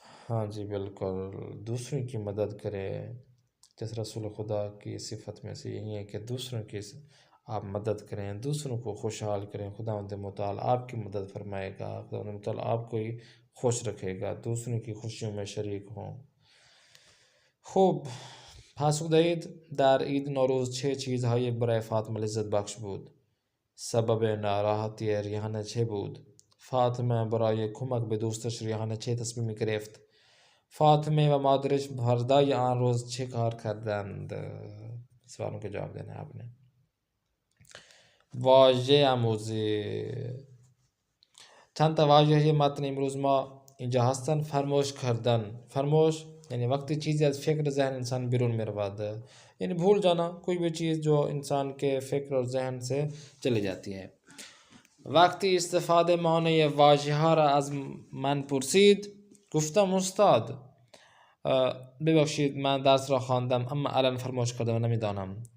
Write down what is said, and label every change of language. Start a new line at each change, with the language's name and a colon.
Urdu: ہاں جی بالکل، دوسروں کی مدد کرے. جس رسول خدا کی صفت میں سے یہی ہے کہ دوسروں کی آپ مدد کریں، دوسروں کو خوشحال کریں. خداوند متعال آپ کی مدد فرمائے گا، خداوند متعال آپ کو ہی خوش رکھے گا، دوسروں کی خوشیوں میں شریک ہوں.
Persian: خوب پاسخ در عید نوروز چه چیزهایی برای فاطمه لذت بخش بود؟ سبب ناراحتی ریحانه چه بود؟ فاطمه برای کمک به دوستش ریحانه چه تصمیمی گرفت؟ فاطمه و مادرش فردای آن روز چه کار کردند؟
Urdu: سوالوں کے جواب دینا ہے آپ نے.
Persian: واژه آموزی. چند تا واژه متن امروز ما اینجا هستن. فراموش کردن. فراموش یعنی وقتی چیزی از فکر ذہن انسان بیرون میرود،
Urdu: یعنی بھول جانا کوئی بھی چیز جو انسان کے فکر اور ذہن سے چلی جاتی ہے.
Persian: وقتی استفاده معنی واژه ها را از من پرسید گفتم استاد ببخشید من درس را خواندم اما الان فراموش کردم و نمیدانم.